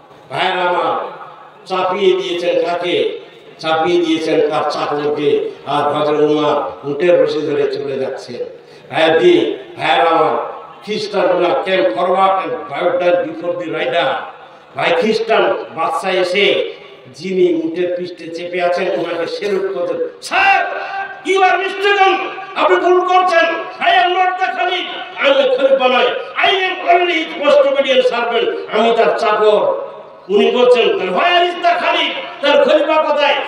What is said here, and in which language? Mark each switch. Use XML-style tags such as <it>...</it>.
<bn>ভাইরা আমার চাপিয়ে দিয়েছেন কাকে? চাপিয়ে দিয়েছেন তার চাকরকে। আর হযরত উমর উটের রশি ধরে চলে যাচ্ছে। ভাইরা আমার খ্রিস্টানরা</bn> <en>came forward and bowed down before the rider.</en> <bn>ভাই খ্রিস্টান বাদশা এসে যিনি উটের পৃষ্ঠে চেপে আছেন ওনাকে সেলুট করতেন।</bn> <en>sir you are mistaken,</en> <bn>আপনি ভুল করছেন।</bn> <en>I am not the caliph,</en> <bn>আমি খলিফা নই,</bn> <en>I am only his most obedient servant,</en> <bn>আমি তার চাকর। উনি বলছেন</bn> <en>where is the caliph,</en> <bn>তার খলিফা কোথায়?</bn>